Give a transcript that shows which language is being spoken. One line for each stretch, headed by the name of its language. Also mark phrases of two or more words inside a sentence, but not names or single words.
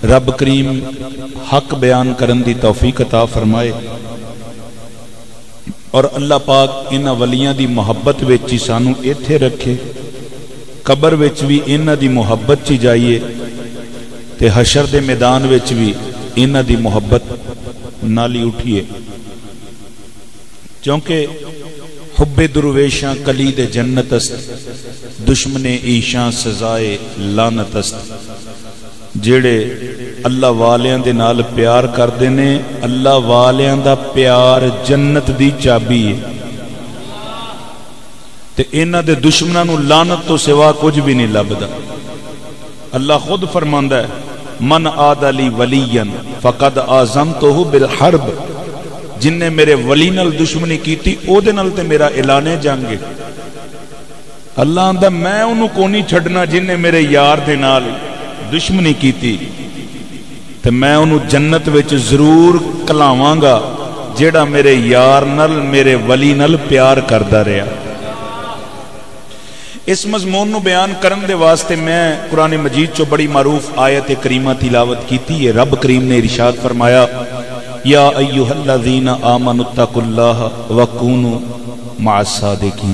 Punjabi: رب کریم حق بیان کرن دی توفیق عطا فرمائے اور اللہ پاک انہاں ولیاں دی محبت وچ ہی سانو ایتھے رکھے، قبر وچ بھی انہاں دی محبت چ جائیے تے حشر دے میدان وچ بھی انہاں دی محبت نالی اٹھیے، کیونکہ
Persian: حب درویشاں کلید جنت است، دشمن ایشاں سزائے لعنت است۔
Punjabi: جڑے اللہ والیاں دے نال پیار کردے نے، اللہ والیاں دا پیار جنت دی چابی ہے تے انہاں دے دشمناں نو لعنت تو سوا کچھ بھی نہیں لبدا۔ اللہ خود فرماندا ہے
Arabic: من عاد لی ولیا فقد آذنتہ بالحرب،
Punjabi: جن نے میرے ولی نال دشمنی کیتی او دے نال تے میرا اعلان جنگ ہے۔ اللہ آندا میں انہوں کو نہیں چھڑنا جن نے میرے یار دے نال دشمنی کیتی تے میں انہوں جنت وچ ضرور کلاواں گا جیڑا میرے یار نال میرے ولی نال پیار کردا رہیا۔ اس مضمون نو بیان کرن دے واسطے میں قرآن مجید چو بڑی معروف آیت کریمہ تلاوت کیتی ہے۔
Arabic: رب کریم نے ارشاد فرمایا یا ایھا الذین آمنوا اتقوا اللہ وکونوا مع الصادقین۔